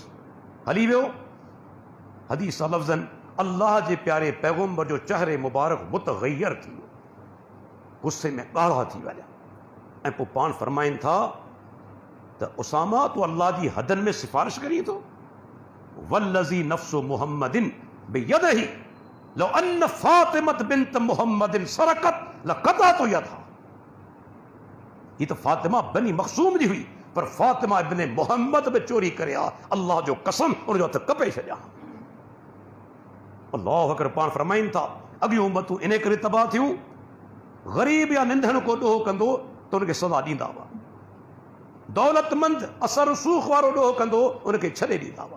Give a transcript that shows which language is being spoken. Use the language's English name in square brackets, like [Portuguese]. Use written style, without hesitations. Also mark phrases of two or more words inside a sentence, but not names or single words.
[Sindhi] हली वियो। हदीस लफ़्ज़नि अल्लाह जे प्यारे पैगंबर जो चहिरे मुबारक मुतग़य्यर थी वियो, गुस्से में ॻाढ़ा थी विया, ऐं पोइ पाण फरमाइनि था त उसामा तूं अल्लाह जी हदनि में सिफ़ारिश करीं थो? [Arabic] والذي نفس محمد بيده لو أن فاطمة بنت محمد سرقت لقطعت يدها. [Sindhi] ही त फातिमा बनी मख़सूम जी हुई, पर फातिमा इब्ने मुहम्मद बि चोरी करे आ, अल्लाह जो कसम उनजो हथ कपे छॾिया। [Arabic] الله أكبر. [Sindhi] पाण फरमाइनि था अॻियूं उम्मतूं इन करे तबाह थियूं, ग़रीब या निंधन को ॾोह कंदो त उनखे सज़ा ॾींदा हुआ, दौलतमंद असर सूख वारो ॾोह कंदो उनखे छॾे ॾींदा हुआ।